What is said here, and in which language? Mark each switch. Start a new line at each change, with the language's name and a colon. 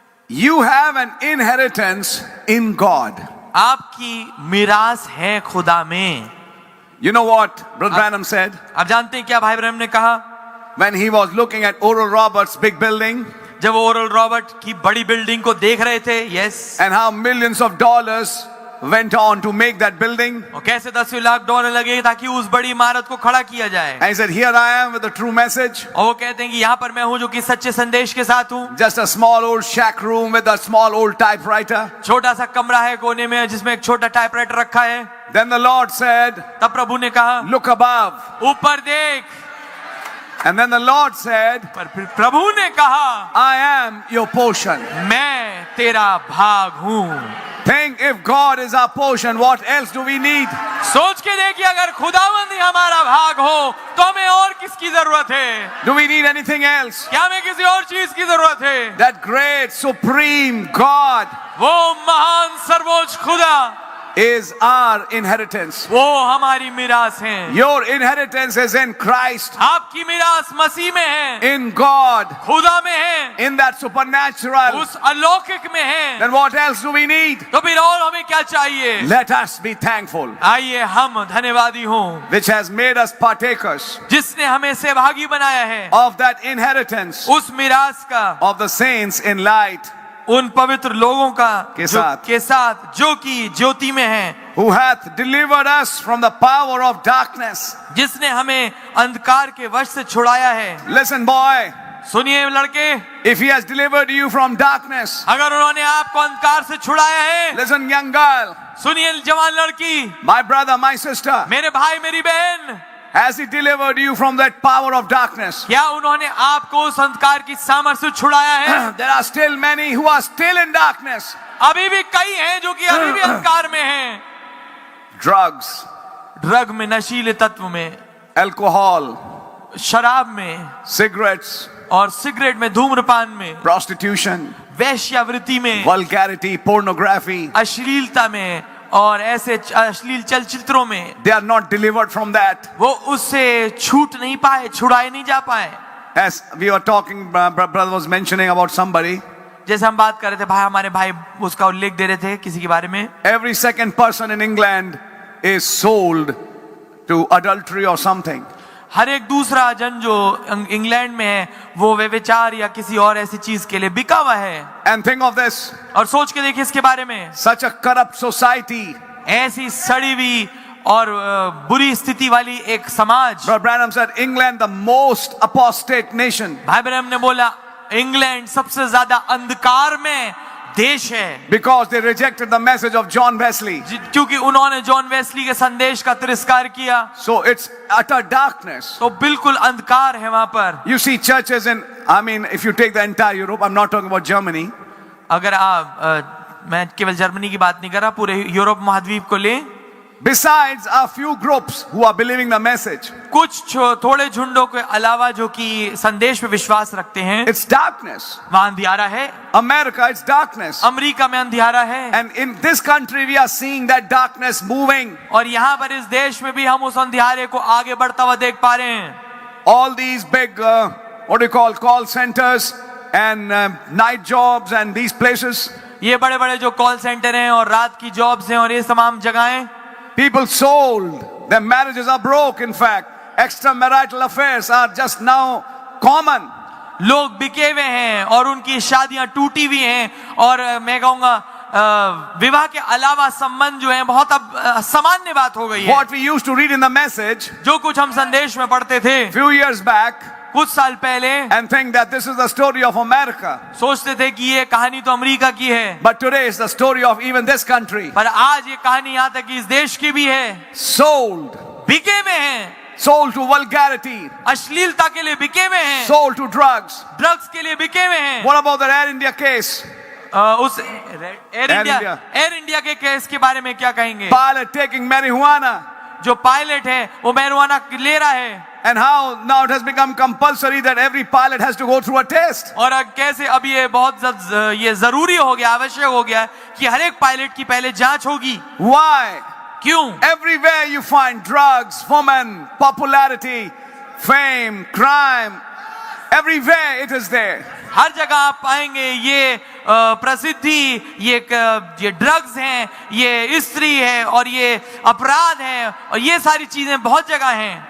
English: You have an inheritance in God.
Hindi: आपकी मिरास है खुदा में।
English: You know what Brother Branham said
Hindi: आप जानते हैं क्या भाई ब्रह्म ने कहा?
English: when he was looking at Oral Roberts' big building
Hindi: जब वो ओरल रॉबर्ट की बड़ी बिल्डिंग को देख रहे थे, yes,
English: and how millions of dollars went on to make that building.
Hindi: और कैसे 10 लाख डॉलर लगे ताकि उस बड़ी इमारत को खड़ा किया जाए।
English: And he said, here I am with the true message.
Hindi: और वो कहते हैं कि यहाँ पर मैं हूँ जो कि सच्चे संदेश के साथ हूँ।
English: Just a small old shack room with a small old typewriter.
Hindi: छोटा सा कमरा है कोने में जिसमें एक छोटा टाइपराइटर रखा है।
English: Then the Lord said,
Hindi: तब प्रभु ने कहा,
English: look above.
Hindi: ऊपर देख।
English: And then the Lord said,
Hindi: पर फिर प्रभु ने कहा,
English: I am your portion.
Hindi: मैं तेरा भाग हूँ।
English: Think if God is our portion, what else do we need?
Hindi: सोच के देखिए, अगर खुदावंद ही हमारा भाग हो तो हमें और किसकी जरूरत है?
English: Do we need anything else?
Hindi: क्या हमें किसी और चीज की जरूरत है?
English: That great, supreme God
Hindi: वो महान सर्वोच्च खुदा
English: is our inheritance.
Hindi: वो हमारी मिरास है।
English: Your inheritance is in Christ,
Hindi: आपकी मिरास मसीह में है,
English: in God,
Hindi: खुदा में है,
English: in that supernatural.
Hindi: उस अलौकिक में है।
English: Then what else do we need?
Hindi: तो फिर और हमें क्या चाहिए?
English: Let us be thankful,
Hindi: आइए हम धन्यवादी हों,
English: which has made us partakers
Hindi: जिसने हमें सहभागी बनाया है
English: of that inheritance
Hindi: उस मिरास का,
English: of the saints in light,
Hindi: उन पवित्र लोगों का के साथ। के साथ जो कि ज्योति में है,
English: who hath delivered us from the power of darkness.
Hindi: जिसने हमें अंधकार के वश से छुड़ाया है।
English: Listen, boy,
Hindi: सुनिए लड़के,
English: if he has delivered you from darkness,
Hindi: अगर उन्होंने आपको अंधकार से छुड़ाया है,
English: listen, young girl,
Hindi: सुनिए जवान लड़की,
English: my brother, my sister,
Hindi: मेरे भाई मेरी बहन,
English: has he delivered you from that power of darkness?
Hindi: क्या उन्होंने आपको उस अंधकार की सामर्थ्य से छुड़ाया है?
English: There are still many who are still in darkness.
Hindi: अभी भी कई हैं जो कि अभी भी अंधकार में हैं।
English: Drugs,
Hindi: ड्रग में, नशीले तत्व में,
English: alcohol,
Hindi: शराब में
English: cigarettes,
Hindi: और सिगरेट में, धूम्रपान में,
English: prostitution,
Hindi: वेश्यावृत्ति में,
English: vulgarity, pornography.
Hindi: अश्लीलता में और ऐसे अश्लील चलचित्रों में,
English: They are not delivered from that.
Hindi: वो उससे छूट नहीं पाए, छुड़ाए नहीं जा पाए।
English: As we were talking, brother was mentioning about somebody.
Hindi: जैसे हम बात कर रहे थे, भाई हमारे भाई उसका उल्लेख दे रहे थे किसी के बारे में,
English: Every second person in England is sold to adultery or something.
Hindi: हर एक दूसरा जन जो इंग्लैंड में है वो व्यभिचार या किसी और ऐसी चीज के लिए बिका हुआ है।
English: And think of this,
Hindi: और सोच के देखिए इसके बारे में,
English: such a corrupt society.
Hindi: ऐसी सड़ी हुई और बुरी स्थिति वाली एक समाज।
English: Brother Branham said, England, the most apostate nation.
Hindi: भाई ब्रह्म ने बोला इंग्लैंड सबसे ज्यादा अंधकार में देश है,
English: Because they rejected the message of John Wesley.
Hindi: क्योंकि उन्होंने जॉन वेस्ली के संदेश का तिरस्कार किया।
English: So it's utter darkness.
Hindi: तो बिल्कुल अंधकार है वहां पर।
English: You see churches in, I mean, if you take the entire Europe, I'm not talking about Germany.
Hindi: अगर आप मैं केवल जर्मनी की बात नहीं कर रहा, पूरे यूरोप महाद्वीप को ले,
English: Besides a few groups who are believing the message,
Hindi: कुछ थोड़े झुंडों के अलावा जो कि संदेश पे विश्वास रखते हैं,
English: it's darkness.
Hindi: वहां अंधियारा है।
English: America, it's darkness.
Hindi: अमेरिका में अंधियारा है।
English: And in this country, we are seeing that darkness moving.
Hindi: और यहाँ पर इस देश में भी हम उस अंधियारे को आगे बढ़ता हुआ देख पा रहे हैं।
English: All these big, what do you call centers and night jobs and these places.
Hindi: ये बड़े बड़े जो कॉल सेंटर हैं और रात की जॉब्स हैं और ये तमाम जगहें,
English: People sold. Their marriages are broke, in fact. Extramarital affairs are just now common.
Hindi: लोग बिके हुए हैं और उनकी शादियां टूटी हुई हैं, और मैं कहूंगा विवाह के अलावा संबंध जो है बहुत अब सामान्य बात हो गई है।
English: What we used to read in the message
Hindi: जो कुछ हम संदेश में पढ़ते थे
English: few years back
Hindi: कुछ साल पहले,
English: and think that this is the story of America.
Hindi: सोचते थे कि ये कहानी तो अमेरिका की है,
English: But today is the story of even this country.
Hindi: पर आज ये कहानी यहाँ तक कि इस देश की भी है।
English: Sold.
Hindi: बिके हुए हैं,
English: Sold to vulgarity.
Hindi: अश्लीलता के लिए बिके हुए हैं,
English: Sold to drugs.
Hindi: ड्रग्स के लिए बिके हुए हैं।
English: What about the Air India case?
Hindi: उस एयर इंडिया के केस के बारे में क्या कहेंगे?
English: Pilot taking marijuana.
Hindi: जो पायलट है वो मैरिजुआना ले रहा है,
English: And how now it has become compulsory that every pilot has to go through a test.
Hindi: और कैसे अब ये बहुत ये जरूरी हो गया, आवश्यक हो गया कि हर एक पायलट की पहले जांच होगी।
English: Why?
Hindi: क्यों?
English: Everywhere you find drugs, women, popularity, fame, crime. Everywhere it is there.
Hindi: हर जगह आप पाएंगे ये प्रसिद्धि, ये ड्रग्स हैं, ये स्त्री है और ये अपराध है, और ये सारी चीजें बहुत जगह हैं।